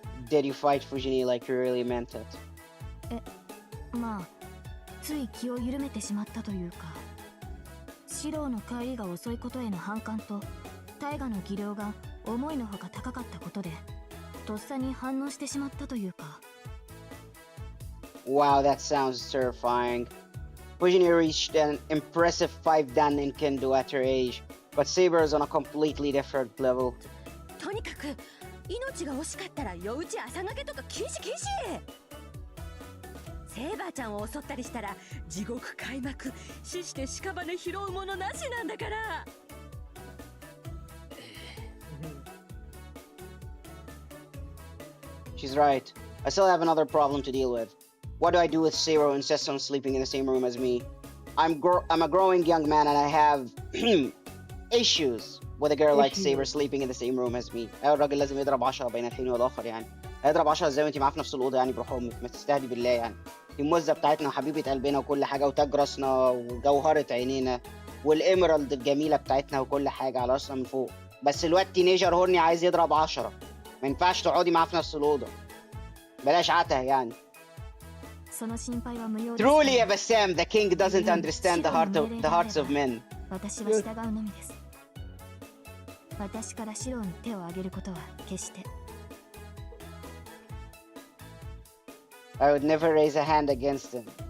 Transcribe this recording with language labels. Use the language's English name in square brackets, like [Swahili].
[English] Did you fight Fujine like you really meant it? [Japanese] まあつい気を緩めてしまったというか、四郎の帰りが遅いことへの反感と大河の技量が思いのほか高かったことでとっさに反応してしまったというか。 [English] Wow, that sounds terrifying. Fujine reached an impressive 5 dan in Kendo at her age, but Saber is on a completely different level. [Japanese] とにかく命が惜しかったら夜討ち朝がけとか禁止禁止。セイバーちゃんを襲ったりしたら地獄開幕。死して屍拾うものなしなんだから。 [English] She's right. I still have another problem to deal with. What do I do with Seiro who insists on sleeping in the same room as me? I'm a growing young man and I have issues with a girl like Saber sleeping in the same room as me. [Arabic] ايوه الراجل لازم يضرب 10 بين الحين والاخر يعني. هيضرب 10 ازاي وانت معاه في نفس الاوضه يعني برحوم ما تستهدي بالله يعني. دي الموزه بتاعتنا وحبيبه قلبنا وكل حاجه وتاج راسنا وجوهره عينينا والإيميرالد الجميله بتاعتنا وكل حاجه على راسنا من فوق. بس الواد [English] teenager horny [Arabic] عايز يضرب 10. ما ينفعش تقعدي معاه في نفس الاوضه. بلاش عته يعني. [Japanese] その心配は無用です。 [English] Truly, Bassam, the king doesn't understand the hearts of men. [Japanese] 私は従うのみです。私からシロに手を挙げることは決して。 [English] I would never raise a hand against him.